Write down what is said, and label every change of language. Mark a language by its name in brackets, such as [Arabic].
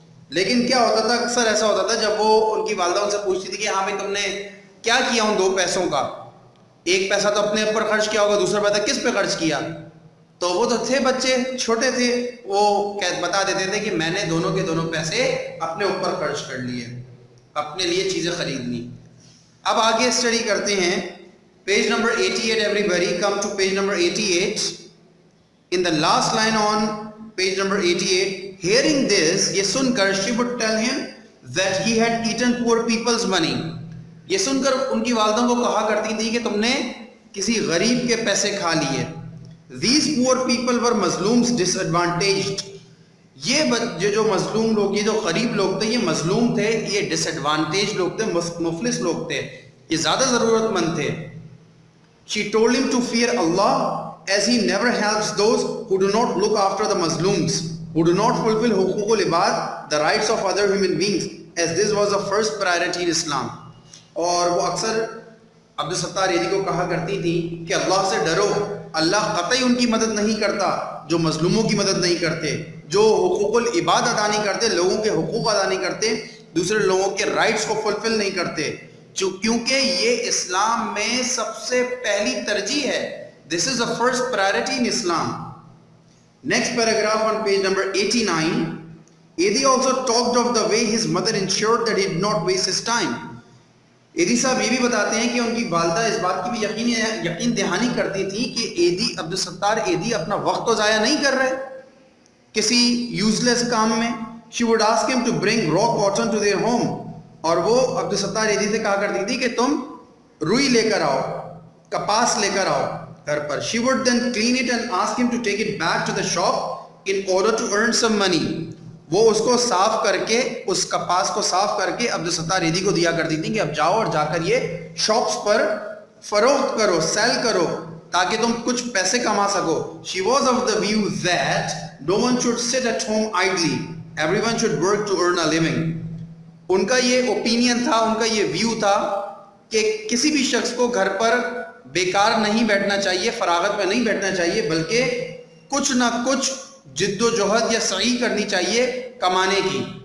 [Urdu] لیکن کیا ہوتا تھا، اکثر ایسا ہوتا تھا جب وہ ان کی والدہ ان سے پوچھتی تھی کہ ہاں بھائی تم نے کیا کیا ان 2 پیسوں کا، ایک پیسہ تو اپنے اوپر خرچ کیا ہوگا، دوسرا پیسہ کس پہ خرچ کیا؟ تو وہ تو تھے بچے چھوٹے تھے, وہ بتا دیتے تھے کہ میں نے دونوں کے دونوں پیسے اپنے اوپر خرچ کر لیے, اپنے لیے چیزیں خریدنی. اب آگے اسٹڈی کرتے ہیں page number 88. [English] Everybody come to page number 88. In the last line on page number 88, hearing this, [Urdu] یہ سن کر [English] she would tell him that he had eaten poor people's money. [Urdu] یہ سن کر ان کی والدوں کو کہا کرتی تھی کہ تم نے کسی غریب کے پیسے کھا لیے. [English] These poor people were Muslims disadvantaged. [Urdu] یہ جو مظلوم لوگ, یہ جو غریب لوگ تھے, یہ مظلوم تھے, یہ ڈس ایڈوانٹیج لوگ تھے, مفلس لوگ تھے, یہ زیادہ ضرورت مند تھے. [English] She told him to fear Allah, as he never helps those who do not look after the Muslims, who do not fulfill huququl ibad, the rights of other human beings, as this was the first priority in Islam. [Urdu] اور وہ اکثر عبدالستار ایدھی کو کہا کرتی تھی کہ اللہ سے ڈرو, اللہ قطعی ان کی مدد نہیں کرتا جو مظلوموں کی مدد نہیں کرتے, جو حقوق العباد ادا نہیں کرتے, لوگوں کے حقوق ادا نہیں کرتے, دوسرے لوگوں کے رائٹس کو فلفل نہیں کرتے, کیونکہ یہ اسلام میں سب سے پہلی ترجیح ہے. [English] This is the first priority in Islam. Next paragraph on page number 89. Eddie also talked of the way his mother ensured that he did not waste his time. [Urdu] ایدی صاحب یہ بھی بتاتے ہیں کہ ان کی والدہ اس بات کی بھی یقین دہانی کرتی تھی کہ ایدی, عبدالستار ایدی اپنا وقت تو ضائع نہیں کر رہے کسی یوزلیس کام میں. [English] She would ask him to bring raw cotton to their home. [Urdu] اور وہ عبدالستار ایدی سے کہا کرتی تھی کہ تم روئی لے کر آؤ, کپاس لے کر آؤ گھر پر. [English] She would then clean it and ask him to take it back to the shop in order to earn some money. [Urdu] وہ اس کو صاف کر کے, اس کپاس کو صاف کر کے عبدالستار ایدھی کو دیا کرتی تھی کہ اب جاؤ اور جا کر یہ شاپس پر فروخت کرو, سیل کرو, تاکہ تم کچھ پیسے کما سکو. [English] She was of the view that no one should sit at home idly. Everyone should work to earn a living. [Urdu] ان کا یہ اوپینین تھا, ان کا یہ ویو تھا کہ کسی بھی شخص کو گھر پر بیکار نہیں بیٹھنا چاہیے, فراغت میں نہیں بیٹھنا چاہیے, بلکہ کچھ نہ کچھ جد و جہد یا سعی کرنی چاہیے کمانے کی.